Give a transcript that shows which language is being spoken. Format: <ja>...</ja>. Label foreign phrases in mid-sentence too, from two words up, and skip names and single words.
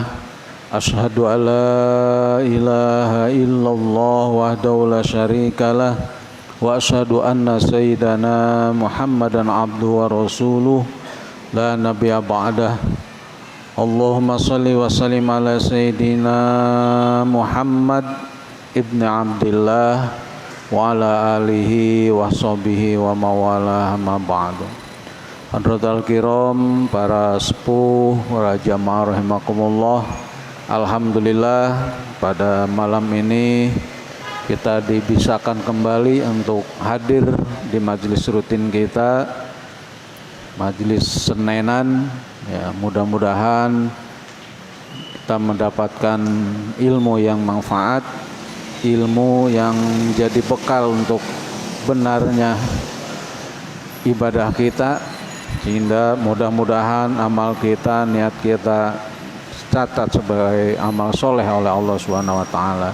<ar>أشهد أن لا إله إلا الله وحده لا شريك له وأشهد أن سيدنا محمدا عبده ورسوله لا نبي بعده. اللهم صل وسلم على سيدنا محمد ابن عبد الله وعلى آله وصحبه ومن والاه أما بعد. حضرة الكرام,</ar> <id>para sepuh, para jamaah rahimakumullah. Alhamdulillah pada malam ini kita dibisakan kembali untuk hadir di majelis rutin kita, majelis Senenan. Ya, mudah-mudahan kita mendapatkan ilmu yang manfaat, ilmu yang jadi bekal untuk benarnya ibadah kita, sehingga mudah-mudahan amal kita, niat kita catat sebagai amal soleh oleh Allah</id> <ar>سبحانه وتعالى.</ar>